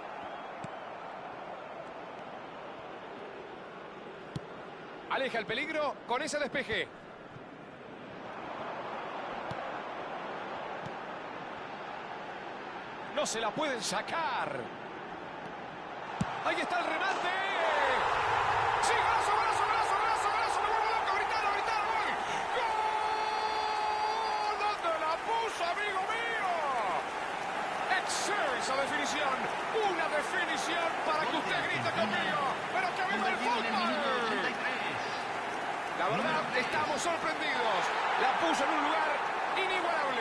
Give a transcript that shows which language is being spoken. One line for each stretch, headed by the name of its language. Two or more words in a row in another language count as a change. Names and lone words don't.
Spanish: Aleja el peligro con ese despeje. No se la pueden sacar. Ahí está el remate. ¡Sí, golazo, golazo, golazo, golazo, golazo! ¡Me vuelvo loco! ¡Gritalo, gritalo! ¡Gol! ¡Gol! ¿Dónde la puso, amigo mío? Excelsa definición. Una definición para que usted grite conmigo. ¡Pero que viva el fútbol! La verdad, estamos sorprendidos. La puso en un lugar inigualable.